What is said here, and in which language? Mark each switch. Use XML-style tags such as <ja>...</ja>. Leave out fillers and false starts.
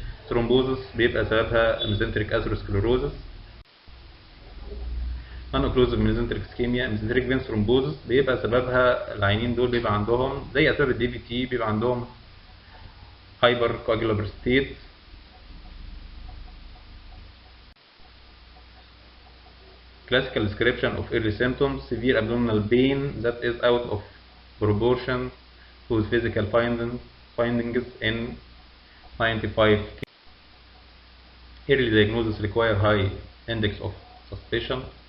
<en>Thrombosis</en> <ar>بيبقى سببها</ar> <en>mesenteric atherosclerosis. non-occlusive mesenteric ischemia mesenteric vein thrombosis</en> <ar>بيبقى سببها العينين دول بيبقى عندهم زي أسباب الدي في تي، بيبقى عندهم</ar> <en>hyper coagulable state. Classical description of early symptoms: severe abdominal pain that is out of proportion to physical findings in 95 cases. Early diagnosis require high index of suspicion.</en>